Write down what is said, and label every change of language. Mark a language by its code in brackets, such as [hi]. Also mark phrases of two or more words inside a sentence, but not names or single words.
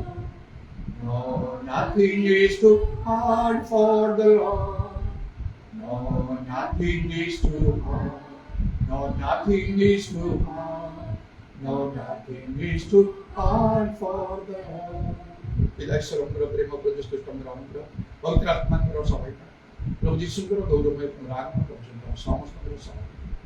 [en] No, nothing is too hard for the Lord. No, nothing is too hard. No, nothing is too hard. No, nothing is too hard for the Lord. [or] पिताश्वरଙ୍କର ପ୍ରେମ ପ୍ରତିଷ୍ଠିତଙ୍କର ଅନୁଗ୍ରହ ପବିତ୍ର ଆତ୍ମାଙ୍କର ସହାୟତା ପ୍ରଭୁ ଯୀଶୁଙ୍କର ଗୌରବମୟ ପୁନରାଗମନ ପର୍ଯ୍ୟନ୍ତ ସମସ୍ତଙ୍କର ସହାୟତା